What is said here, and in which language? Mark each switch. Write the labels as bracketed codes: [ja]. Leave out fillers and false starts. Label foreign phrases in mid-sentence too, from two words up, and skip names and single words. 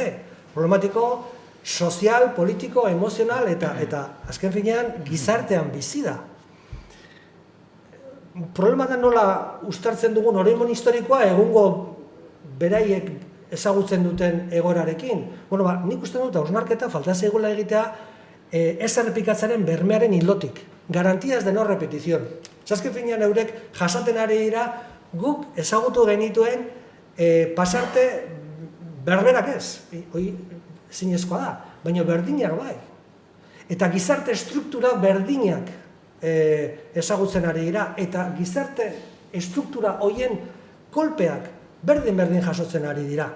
[eu] Problematiko sozial, politiko, emozional eta azken finean gizartean bizi da. Problema da nola uztartzen dugun oroimen historikoa egungo beraiek ezagutzen duten egoerarekin. Bueno, ba, nik uste dut hausnarketa falta zaigula egitea ez errepikatzaren bermearen ildotik. [es] Garantías de no repetición. [eu] Azken finean eurek jasaten ari dira guk ezagutu genituen pasarte berberak ez. Hoi zinezkoa da, baina berdinak bai. Eta gizarte struktura berdinak ezagutzen ari dira, eta gizarte struktura hoien kolpeak berdin jasotzen ari dira.